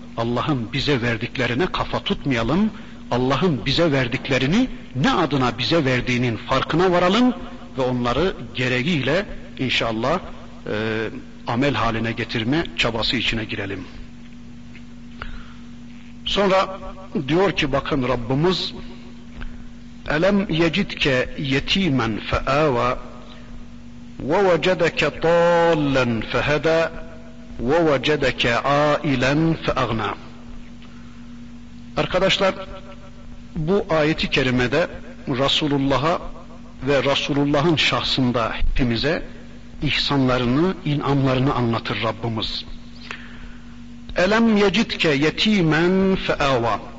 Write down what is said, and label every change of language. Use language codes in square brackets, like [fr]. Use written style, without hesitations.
[tr] Allah'ın bize verdiklerine kafa tutmayalım. Allah'ın bize verdiklerini ne adına bize verdiğinin farkına varalım ve onları gereğiyle inşallah amel haline getirme çabası içine girelim. Sonra diyor ki bakın Rabbimiz [ar] أَلَمْ يَجِدْكَ يَت۪يمًا فَآوَى وَوَجَدَكَ طَالًا فَهَدَى وَوَجَدَكَ عَائِلًا فَأَغْنَى. [tr] Arkadaşlar, bu ayeti kerimede Resulullah'a ve Resulullah'ın şahsında hepimize ihsanlarını, inamlarını anlatır Rabbimiz. [ar] أَلَمْ يَجِدْكَ يَت۪يمًا فَآوَى.